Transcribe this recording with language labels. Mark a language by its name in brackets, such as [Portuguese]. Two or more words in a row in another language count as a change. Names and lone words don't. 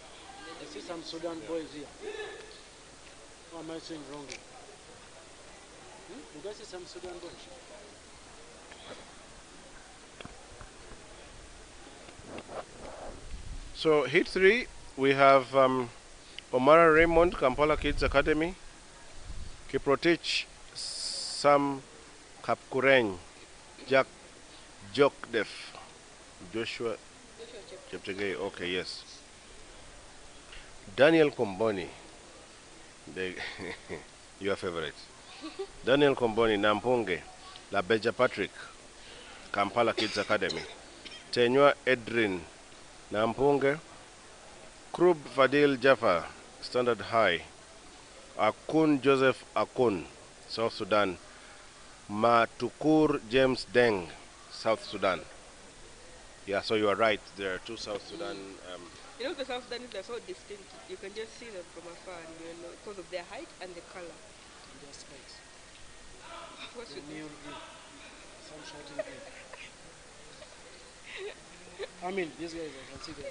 [English] I see some Sudan boys here. Or am I saying wrongly? You guys see some Sudan boys? So hit 3, we have Omara Raymond, Kampala Kids Academy, Kiprotich, Sam Kapkureng, Jack Jokdef, Joshua Cheptegei, okay, yes. Daniel Komboni, your favorite. Daniel Komboni, Nampunge, Labeja Patrick, Kampala Kids Academy. Tenywa Edrin, Nampunge. Krub Fadil Jaffa, Standard High. Akun Joseph Akun, South Sudan. Matukur James Deng, South Sudan. Yeah, so you are right. There are two South Sudan. You know, the South Sudanese are so distinct. You can just see them from afar, and you know, because of their height and the color. Their spikes. What's The with neon green. Some shouting green. I mean, these guys, I can see them.